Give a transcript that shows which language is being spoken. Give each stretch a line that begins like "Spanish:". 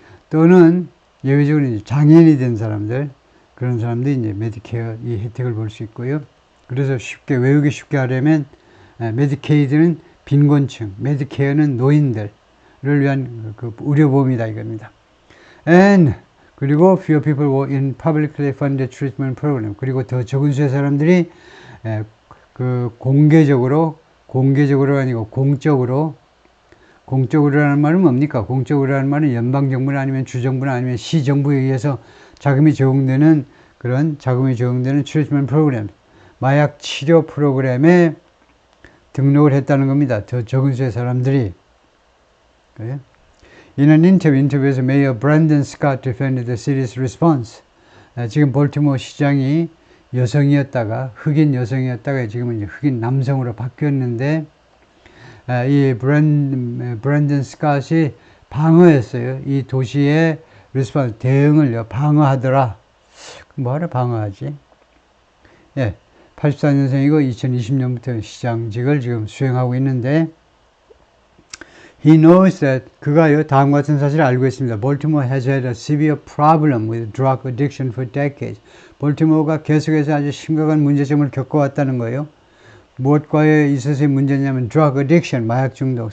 Korean: 또는 예외적으로 이제 장애인이 된 사람들, 그런 사람들이 이제 Medicare 이 혜택을 볼 수 있고요. 그래서 외우기 쉽게 하려면 Medicaid는 빈곤층, Medicare는 노인들을 위한 그 의료보험이다 이겁니다.
English: And
Korean: 그리고
English: few people were in publicly funded treatment program.
Korean: 그리고 더 적은 수의 사람들이 그 공개적으로 아니고 공적으로라는 말은 뭡니까? 공적으로라는 말은 연방정부나 아니면 주정부나 아니면 시정부에 의해서 자금이 제공되는 트리트먼트 프로그램, 마약 치료 프로그램에 등록을 했다는 겁니다. 더 적은 수의 사람들이. 그래요?
English: In an
Korean: 인터뷰에서
English: Mayor Brandon Scott defended the city's response.
Korean: 지금 볼티모어 시장이 흑인 여성이었다가 지금은 이제 흑인 남성으로 바뀌었는데, 이 브랜든 스캇이 방어했어요. 이 도시의 리스폰스, 대응을요, 방어하더라. 뭐하러 방어하지? 84년생이고 2020년부터 시장직을 지금 수행하고 있는데,
English: He knows that
Korean: 그가요 다음과 같은 사실을 알고 있습니다.
English: Baltimore has had a severe problem with drug addiction for decades.
Korean: 볼티모어가 계속해서 아주 심각한 문제점을 겪어왔다는 거예요. 무엇과에 있어서의 문제냐면
English: drug addiction,
Korean: 마약 중독.